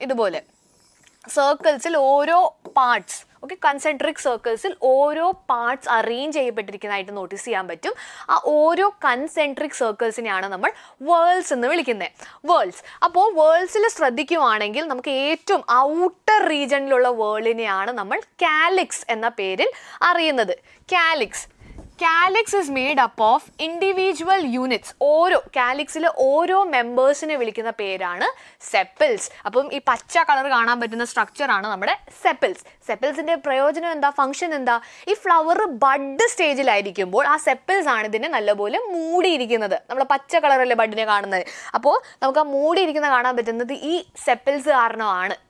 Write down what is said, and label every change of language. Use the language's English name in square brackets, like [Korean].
[Malayalam] ഇതുപോലെ സർക്കിൾസിൽ ഓരോ parts, okay, കൺസെൻട്രിക് സർക്കിൾസിൽ ഓരോ പാർട്സ് അറേഞ്ച് ചെയ്യപ്പെട്ടിരിക്കുന്നതായിട്ട് നോട്ടീസ് ചെയ്യാൻ പറ്റും. ആ ഓരോ കൺസെൻട്രിക് സർക്കിൾസിനെയാണ് നമ്മൾ വേൾഡ്സ് എന്ന് വിളിക്കുന്നത്. വേൾഡ്സ്. അപ്പോൾ വേൾഡ്സിൽ ശ്രദ്ധിക്കുവാണെങ്കിൽ നമുക്ക് ഏറ്റവും ഔട്ടർ റീജിയനിലുള്ള വേൾഡിനെയാണ് നമ്മൾ കാലിക്സ് എന്ന പേരിൽ അറിയുന്നത്. [English] Calyx is made up of individual units. [Malayalam] ഓരോ കാലിക്സിലെ ഓരോ മെമ്പേഴ്സിനെ വിളിക്കുന്ന പേരാണ് സെപ്പിൾസ്. അപ്പം ഈ പച്ച കളർ കാണാൻ പറ്റുന്ന സ്ട്രക്ചറാണ് നമ്മുടെ സെപ്പിൾസ്. സെപ്പിൾസിൻ്റെ പ്രയോജനം എന്താ, ഫംഗ്ഷൻ എന്താ? ഈ ഫ്ലവർ ബഡ് സ്റ്റേജിലായിരിക്കുമ്പോൾ ആ സെപ്പിൾസ് ആണ് ഇതിനെ നല്ലപോലെ മൂടിയിരിക്കുന്നത്. നമ്മൾ പച്ച കളറല്ലേ ബഡിനെ കാണുന്നത്. അപ്പോൾ നമുക്ക് ആ മൂടിയിരിക്കുന്ന കാണാൻ പറ്റുന്നത് ഈ സെപ്പിൾസ് കാരണമാണ്.